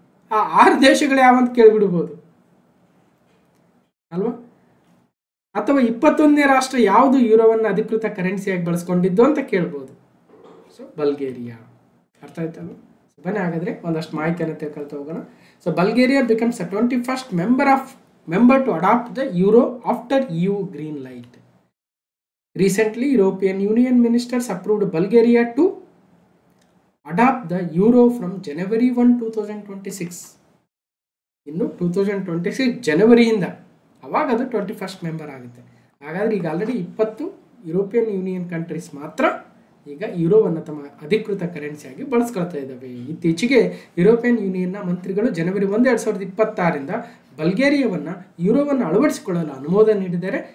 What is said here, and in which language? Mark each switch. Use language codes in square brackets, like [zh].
[kn] ಆ 6 ದೇಶಗಳು ಯಾವಂತ ಕೇಳ್ಬಿಡ್ಬೋದು ಅಲ್ವಾ? ಅಥವಾ 21ನೇ ರಾಷ್ಟ್ರ ಯಾವುದು ಯೂರೋವನ್ನು ಅಧಿಕೃತ ಕರೆನ್ಸಿಯಾಗಿ ಬಳಸ್ಕೊಂಡಿದ್ದು ಅಂತ ಕೇಳ್ಬೋದು. So Bulgaria. ಅರ್ಥ ಆಯ್ತಲ್ವ? ಬನ್ನಿ ಹಾಗಾದ್ರೆ ಒಂದಷ್ಟು ಮಾಹಿತಿಯನ್ನು ತಿಳ್ಕೊಳ್ತಾ ಹೋಗೋಣ. [en] So Bulgaria becomes a 21st member to adopt the euro after EU green light. Recently, European Union ministers approved Bulgaria to adopt the euro from January 1, 2026. [kn] ಇನ್ನು 2026 ಜನವರಿಯಿಂದ ಅವಾಗ ಅದು 21st ಮೆಂಬರ್ ಆಗುತ್ತೆ. ಹಾಗಾದ್ರೆ ಈಗ ಆಲ್ರೆಡಿ 20 ಯುರೋಪಿಯನ್ ಯೂನಿಯನ್ ಕಂಟ್ರೀಸ್ ಮಾತ್ರ ಈಗ ಯೂರೋವನ್ನು ತಮ್ಮ ಅಧಿಕೃತ ಕರೆನ್ಸಿಯಾಗಿ ಬಳಸ್ಕೊಳ್ತಾ ಇದ್ದಾವೆ. ಇತ್ತೀಚೆಗೆ ಯುರೋಪಿಯನ್ ಯೂನಿಯನ್ನ ಮಂತ್ರಿಗಳು ಜನವರಿ 1, 2026ರಿಂದ ಬಲ್ಗೇರಿಯಾವನ್ನು ಯೂರೋವನ್ನು ಅಳವಡಿಸಿಕೊಳ್ಳಲು ಅನುಮೋದನೆ ನೀಡಿದ್ದಾರೆ.